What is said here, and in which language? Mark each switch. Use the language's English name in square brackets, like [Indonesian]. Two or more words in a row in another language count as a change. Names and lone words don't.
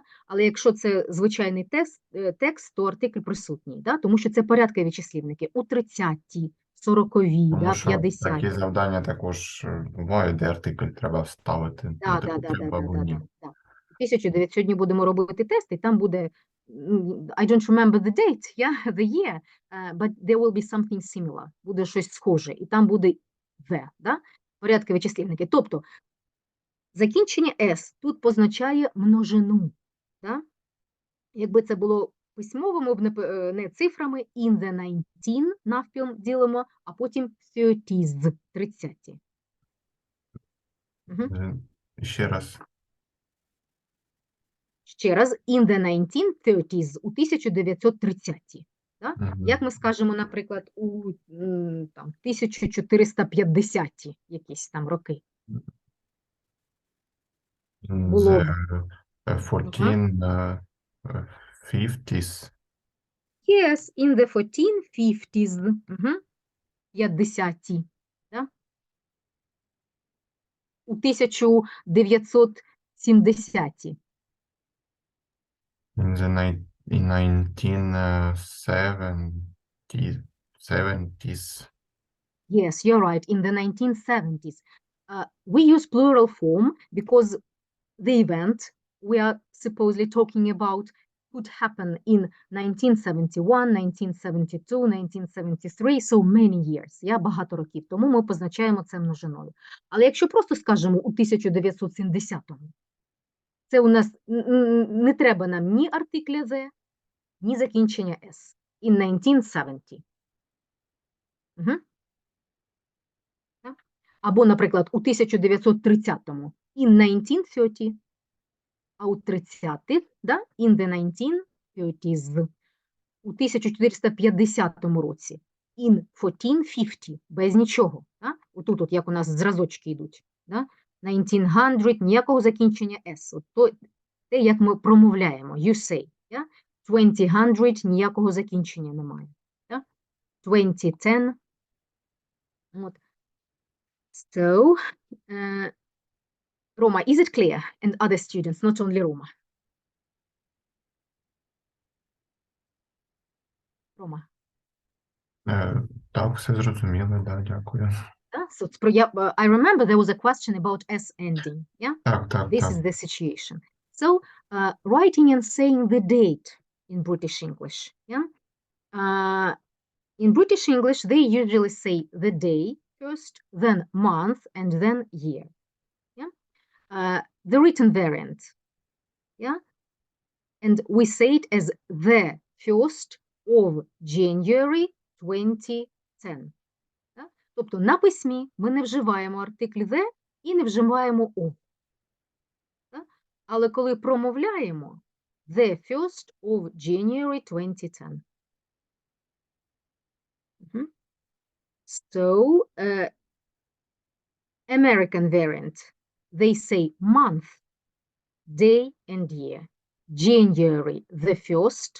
[Ukrainian] Але якщо це звичайний текст, то артикль присутній, да? Тому що це порядкові числівники. У 30, 40-ві, Тому да, що 50. такі завдання також бувають, де артикль треба вставити. Да. 1900 сьогодні будемо робити тест, і там буде, [English] I don't remember the date, yeah, the year, but there will be something similar, [Ukrainian] буде щось схоже, і там буде the, да? Порядкові числівники. Тобто, закінчення S тут позначає множину, да? Якби це було письмово, ми б не цифрами, [English] in the 19 [Ukrainian] навпіл ділимо, а потім 30s, 30. Ще раз. Ще раз, [English] in the 1930s, [Ukrainian] у 1930-ті. Да? Як ми скажемо, наприклад, у там, 1450-ті якісь там роки? Було... [English] The 1450s. Yes, in the 1450s. [Ukrainian] 50-ті. Да? У 1970-ті. [English] In the 1970s. Yes, you're right, in the 1970s. We use plural form because the event we are supposedly talking about could happen in 1971, 1972, 1973, so many years, [Ukrainian] багато років, тому ми позначаємо це множиною. Але якщо просто скажемо у 1970-му, це у нас не треба нам ні артикля the, ні закінчення S. [English] In 1970. [Ukrainian] Або, наприклад, у 1930-му [English] in 1930, [Ukrainian] а у 30-х, да, [English] in the 1930s. [Ukrainian] У 1450 році [English] in 1450, [Ukrainian] без нічого. Да? Отут, от, як у нас зразочки йдуть. Да? 1900, ніякого закінчення S. От то, те, як ми промовляємо, [English] you say. Yeah? 2000, [Ukrainian] ніякого закінчення немає. Да? 2010. От. [English] So, Roma, is it clear? And other students, not only Roma. Roma. [Ukrainian] Так, все зрозуміло, да, дякую. [English] So, I remember there was a question about S ending. Yeah? [Ukrainian] Так. [English] This is the situation. So, writing and saying the date in British English. Yeah? In British English, they usually say the day first, then month, and then year. Yeah? The written variant. Yeah? And we say it as the 1st of January 2010. Yeah? [Ukrainian] Тобто на письмі ми не вживаємо артикль the і не вживаємо of. [English] Yeah? [Ukrainian] Але коли промовляємо [English] the 1st of January 2010. So, American variant, they say month, day, and year. January the 1st.